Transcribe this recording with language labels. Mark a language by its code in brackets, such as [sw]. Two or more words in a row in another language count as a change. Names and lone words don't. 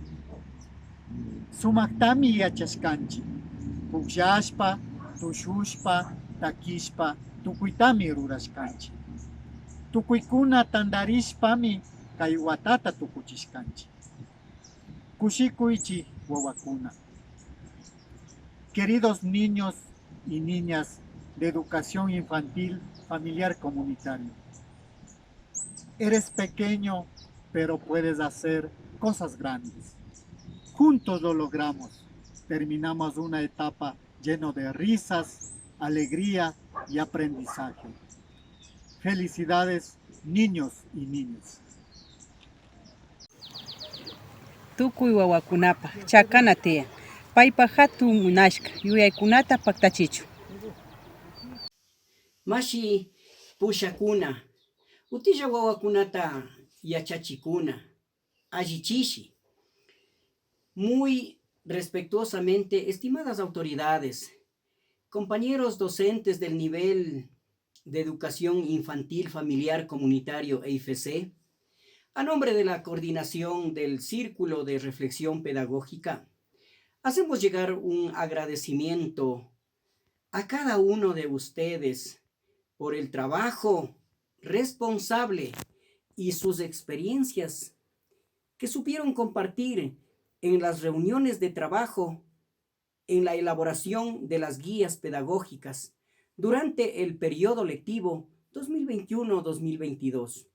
[qu] Sumaktami yachashkanchi, pukllashpa, tushushpa, takishpa, tukuytami rurashkanchi. Tukuykuna tandarishpami kay watata tukuchishkanchi. Kushikuychi wawakuna. [es] Queridos niños y niñas de educación infantil familiar comunitario, eres pequeño, pero puedes hacer cosas grandes. Juntos lo logramos. Terminamos una etapa llena de risas, alegría y aprendizaje. Felicidades, niños y niñas. [qu] Tukuy wawakunapa chakana tiyan paypa hatun munashka yuyaykunata paktachichu. Mashi pushakuna utilla wawakunata yachachikuna allichishi. [es] Muy respetuosamente, estimadas autoridades, compañeros docentes del nivel de educación infantil, familiar, comunitario e IFC, a nombre de la coordinación del Círculo de Reflexión Pedagógica, hacemos llegar un agradecimiento a cada uno de ustedes por el trabajo responsable y sus experiencias que supieron compartir en las reuniones de trabajo, en la elaboración de las guías pedagógicas durante el periodo lectivo 2021-2022.